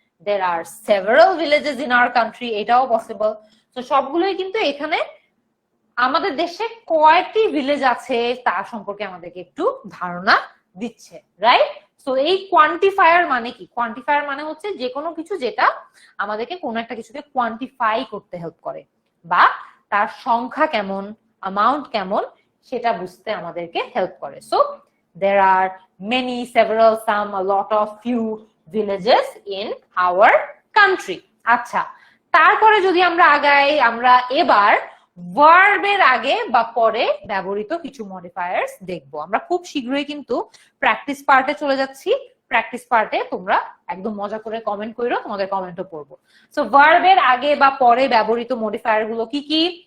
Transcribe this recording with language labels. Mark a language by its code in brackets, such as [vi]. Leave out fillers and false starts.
[en] there are several villages in our country, [bn] এটাও possible. তো সবগুলোই কিন্তু এখানে আমাদের দেশে কয়টি ভিলেজ আছে তার সম্পর্কে আমাদেরকে একটু ধারণা দিচ্ছে, রাইট? সো এই কোয়ান্টিফায়ার মানে কি? কোয়ান্টিফায়ার মানে হচ্ছে যে কোনো কিছু যেটা আমাদেরকে কোনো একটা কিছুকে কোয়ান্টিফাই করতে হেল্প করে, বা তার সংখ্যা কেমন, অ্যামাউন্ট কেমন সেটা বুঝতে আমাদেরকে হেল্প করে। [en] So there are many, several, some, a lot of, few villages in our country. [bn] আচ্ছা, তারপরে যদি আমরা আগাই, আমরা এবার ভার্বের আগে বা পরে ব্যবহৃত কিছু মডিফায়ার্স দেখবো। আমরা খুব শীঘ্রই কিন্তু প্র্যাকটিস পার্টে চলে যাচ্ছি। প্র্যাকটিস পার্টে তোমরা একদম মজা করে কমেন্ট করো, তোমাদের কমেন্টও পড়বো। সো ভার্বের আগে বা পরে ব্যবহৃত মডিফায়ার গুলো কি কি?